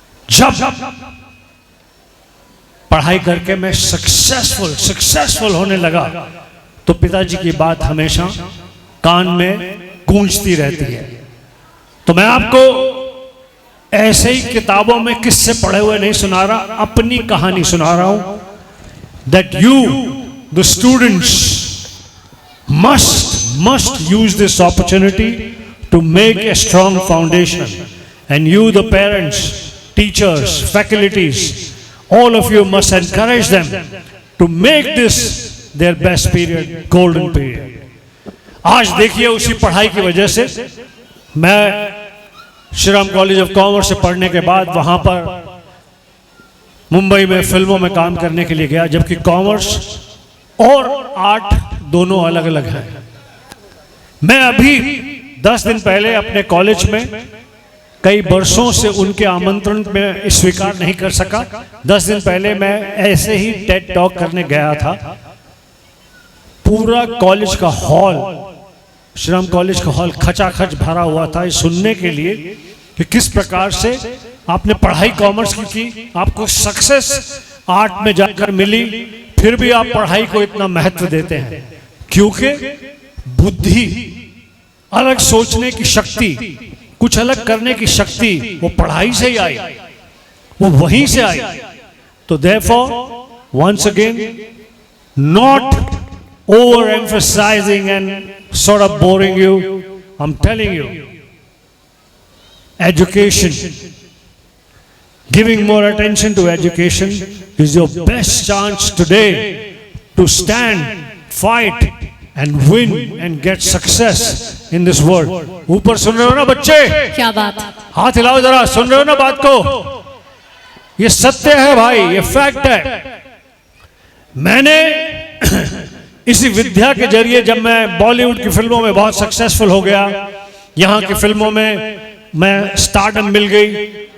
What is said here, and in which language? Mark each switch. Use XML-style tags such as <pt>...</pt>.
<hi>जब पढ़ाई करके मैं सक्सेसफुल होने लगा तो पिताजी की बात हमेशा कान में गूंजती रहती है। तो मैं आपको ऐसे ही किताबों में किस्से पढ़े हुए नहीं सुना रहा, अपनी कहानी सुना रहा हूं।</hi> <en>That you, the students, must use this opportunity to make a strong foundation. And you, the parents, teachers, faculties, all of you must encourage them to make this their best period, golden period.</en> <hi>आज देखिए उसी पढ़ाई की वजह से मैं Shri Ram college of commerce से पढ़ने के बाद वहां पर मुंबई में फिल्मों में काम करने के लिए गया, जबकि कॉमर्स और आर्ट दोनों अलग अलग हैं। मैं अभी 10 दिन पहले अपने कॉलेज में कई वर्षों से उनके आमंत्रण में स्वीकार नहीं कर सका। 10 दिन पहले मैं ऐसे ही टेड टॉक करने गया था। पूरा कॉलेज का हॉल, श्री राम कॉलेज का हॉल खचाखच भरा हुआ था सुनने के लिए कि किस प्रकार से आपने पढ़ाई कॉमर्स की, आपको सक्सेस आर्ट में जाकर मिली, फिर भी आप पढ़ाई को इतना महत्व देते हैं। क्योंकि बुद्धि, अलग सोचने की शक्ति, कुछ अलग करने की शक्ति वो पढ़ाई से ही आई, वो वहीं से आई।</hi> <en>तो therefore once again, not over emphasizing and sort of boring you, I'm telling you, education, giving more attention to education is your best chance today to stand, fight and win and get success in this world.</en> <hi>ऊपर सुन रहे हो ना बच्चे? क्या बात। हाथ हिलाओ जरा, सुन रहे हो ना बात को? ये सत्य है भाई, ये फैक्ट है। मैंने इसी विद्या के जरिए जब मैं बॉलीवुड की फिल्मों में बहुत सक्सेसफुल हो गया, यहाँ की फिल्मों में मैं स्टारडम मिल गई।</hi>